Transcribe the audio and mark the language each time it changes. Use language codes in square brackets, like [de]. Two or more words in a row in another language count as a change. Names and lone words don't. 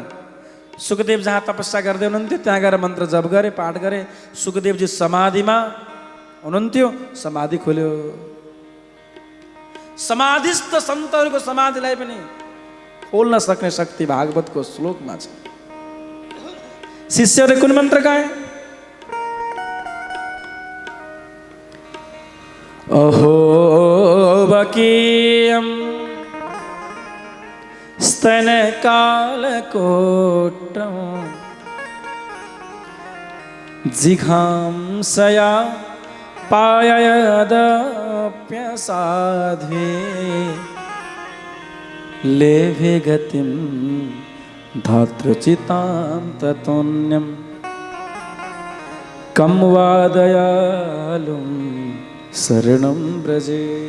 [ne] सुखदेव जहाँ तपस्या गर्दै हुनुहुन्थ्यो त्यहाँ गएर मन्त्र जप गरे, पाठ गरे। सुखदेवजी समाधिमा हुनुहुन्थ्यो, समाधि खोल्यो। समाधिस्थ सन्तहरूको समाधिलाई पनि खोल्न सक्ने शक्ति भागवतको श्लोकमा छ। शिष्यहरूले कुन मन्त्र गाए? [sa] अहो बकीयम स्तन कालकोटम जिघांसया पाययदप्यसाध्वे लेभे गतिम धातृचितां ततोन्यम कम वा दयालुं शरणं ब्रजे।